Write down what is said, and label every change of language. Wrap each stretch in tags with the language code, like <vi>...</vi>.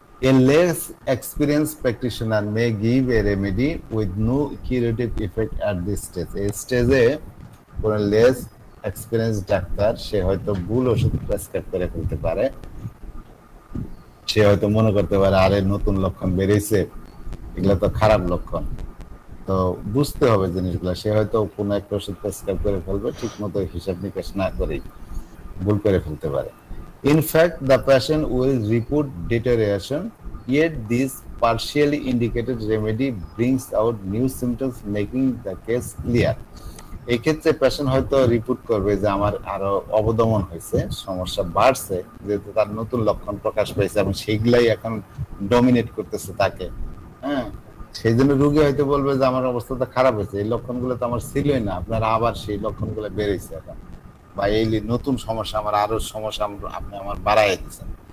<en>A less experienced practitioner may give a remedy with no curative effect at this stage.</en> <bn>এই স্টেজে কোন less experience doctor সে হয়তো ভুল ওষুধ প্রেসক্রাইব করে ফেলতে পারে, সে হয়তো মনে করতে পারে আরে নতুন লক্ষণ বেরিয়েছে, এগুলো তো খারাপ লক্ষণ, তো বুঝতে হবে জিনিসগুলো, সে হয়তো কোনো একটা ওষুধ প্রেসক্রাইব করে ফেলবে ঠিক মতো হিসাব নিকাশ না করেই, ভুল করে ফেলতে পারে।</bn> <en>In fact, the patient will report deterioration, yet this partially indicated remedy brings out new symptoms, making the case clear.</en> <bn>এই ক্ষেত্রে পেশেন্ট হয়তো রিপোর্ট করবে যে আমার আরো অবদমন হয়েছে, সমস্যা বাড়ছে, যেহেতু তার নতুন লক্ষণ প্রকাশ পেয়েছে এবং সেইগুলাই এখন ডমিনেট করতেছে তাকে। হ্যাঁ, সেই জন্য রোগী হয়তো বলবে যে আমার অবস্থাটা খারাপ হয়েছে, এই লক্ষণগুলো তো আমার ছিলই না, আপনারা আবার সেই লক্ষণগুলো বেড়েছে এখন, বা এই নতুন সমস্যা, আমার আরো সমস্যা আপনি আমার বাড়াই দিচ্ছেন।</bn>